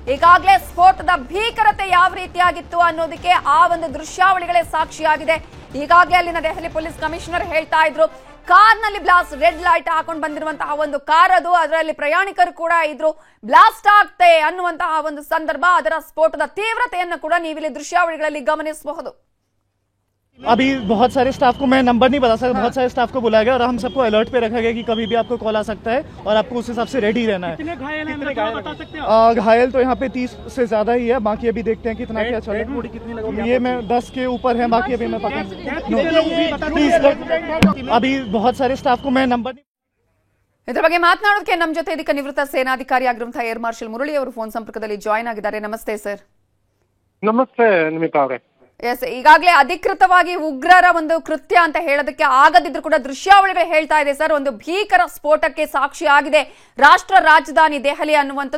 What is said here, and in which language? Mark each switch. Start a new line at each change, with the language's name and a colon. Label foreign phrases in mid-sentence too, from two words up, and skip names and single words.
Kannada: ಈಗಾಗಲೇ ಸ್ಫೋಟದ ಭೀಕರತೆ ಯಾವ ರೀತಿಯಾಗಿತ್ತು ಅನ್ನೋದಕ್ಕೆ ಆ ಒಂದು ದೃಶ್ಯಾವಳಿಗಳೇ ಸಾಕ್ಷಿಯಾಗಿದೆ. ಈಗಾಗಲೇ ಅಲ್ಲಿನ ದೆಹಲಿ
English: police commissioner
Kannada: ಹೇಳ್ತಾ ಇದ್ರು, ಕಾರ್ನಲ್ಲಿ ಬ್ಲಾಸ್ಟ್,
English: red light
Kannada: ಹಾಕೊಂಡು ಬಂದಿರುವಂತಹ ಒಂದು ಕಾರ್ ಅದು, ಅದರಲ್ಲಿ ಪ್ರಯಾಣಿಕರು ಕೂಡ ಇದ್ರು, ಬ್ಲಾಸ್ಟ್ ಆಗ್ತೆ ಅನ್ನುವಂತಹ ಒಂದು ಸಂದರ್ಭ, ಅದರ ಸ್ಫೋಟದ ತೀವ್ರತೆಯನ್ನು ಕೂಡ ನೀವಿಲ್ಲಿ ದೃಶ್ಯಾವಳಿಗಳಲ್ಲಿ ಗಮನಿಸಬಹುದು.
Hindi: अभी बहुत सारे स्टाफ को मैं नंबर नहीं बता सकता, बहुत सारे स्टाफ को बुलाया गया और हम सबको अलर्ट पे रखा गया कि कभी भी आपको कॉल आ सकता है और आपको उस हिसाब से रेडी रहना है। कितने घायल हैं बता सकते हैं? घायल तो यहाँ पे 30 से ज्यादा ही है, बाकी अभी देखते हैं कितना क्या चल रहा है। ये मैं 10 के ऊपर है, बाकी अभी मैं पता 30 लोग। अभी बहुत सारे स्टाफ को मैं नंबर नहीं।
Kannada: ಇದರ ಬಗ್ಗೆ ಮಾತನಾಡೋದಕ್ಕೆ ನಮ್ಮ ಜೊತೆ ಇದಕ್ಕೆ ನಿವೃತ್ತ ಸೇನಾಧಿಕಾರಿಯಾಗಿರುವಂತಹ
English: Air Marshal
Kannada: ಮುರಳಿ ಅವರು ಫೋನ್ ಸಂಪರ್ಕದಲ್ಲಿ ಜಾಯಿನ್ ಆಗಿದ್ದಾರೆ. ನಮಸ್ತೆ ಸರ್. ನಮಸ್ತೆ ನಿಮಿತಾ ಅವರೇ. ಎಸ್, ಈಗಾಗಲೇ ಅಧಿಕೃತವಾಗಿ ಉಗ್ರರ ಒಂದು ಕೃತ್ಯ ಅಂತ ಹೇಳೋದಕ್ಕೆ ಆಗದಿದ್ರು ಕೂಡ ದೃಶ್ಯಾವಳಿಗಳು ಹೇಳ್ತಾ ಇದೆ ಸರ್, ಒಂದು ಭೀಕರ ಸ್ಫೋಟಕ್ಕೆ ಸಾಕ್ಷಿಯಾಗಿದೆ ರಾಷ್ಟ್ರ ರಾಜಧಾನಿ ದೆಹಲಿ ಅನ್ನುವಂಥದ್ದು.